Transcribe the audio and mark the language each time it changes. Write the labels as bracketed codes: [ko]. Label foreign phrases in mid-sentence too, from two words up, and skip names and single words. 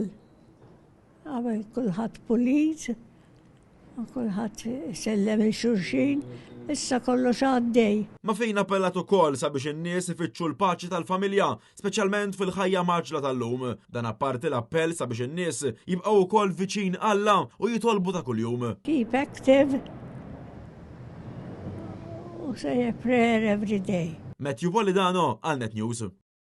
[mt] Qabel kulħadd pulit, kulħadd sellem il-xulxin, issa kollox għaddej. Ma fejn appellat ukoll sabiex in-nies ifittxu l-paċi tal-familja, speċjalment fil-ħajja maġla tal-lum. Dan apparti l-appell sabiex in-nies jibqgħu wkoll viċin Alla u jitolbu ta' kuljum. [en] Keep active. Say a prayer every day. [mt] Matthew Polidano għal Net News.